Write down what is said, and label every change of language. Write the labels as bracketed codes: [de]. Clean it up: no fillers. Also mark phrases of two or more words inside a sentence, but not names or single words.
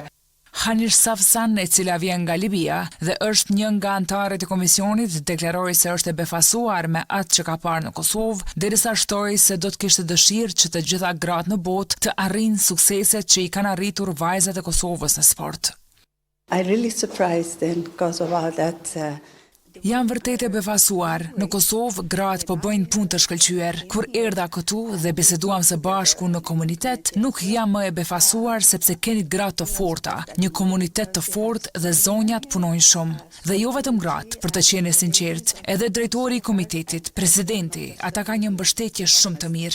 [sq] Hanish Safsan, e cila vjen nga Libia dhe është një nga anëtarët e komisionit, deklaroi se është e befasuar me atë që ka parë në Kosovë, derisa shtoi se do të kishte dëshirë që të gjitha gratë në botë të arrijnë sukseset që i kanë arritur vajzat e Kosovës në sport. [en] I really surprised in Kosovo that [sq] Jam vërtet e befasuar. Në Kosovë, gratë po bëjnë punë të shkëlqyer. Kur erdha këtu dhe biseduam së bashku në komunitet, nuk jam më e befasuar sepse keni gratë të forta, një komunitet të fortë dhe zonjat punojnë shumë. Dhe jo vetëm gratë, për të qenë sinqert, edhe drejtori i komitetit, presidenti, ata kanë një mbështetje shumë të mirë.